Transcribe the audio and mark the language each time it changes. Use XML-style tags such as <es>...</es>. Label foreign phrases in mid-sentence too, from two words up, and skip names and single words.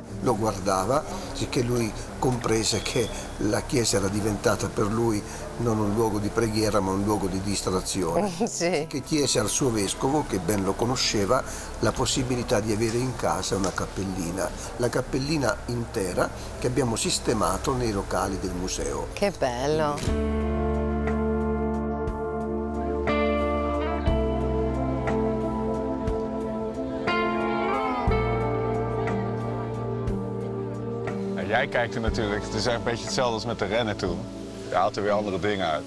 <it>Lo guardava, sicché lui comprese che la chiesa era diventata per lui non un luogo di preghiera ma un luogo di distrazione. Sì. Che chiese al suo vescovo, che ben lo conosceva, la possibilità di avere in casa una cappellina, la cappellina intera che abbiamo sistemato nei locali del museo. Che bello!</it> <nl>Jij kijkt er natuurlijk, het is echt een beetje hetzelfde als met de rennen toen. Je haalt er weer andere dingen uit.</nl>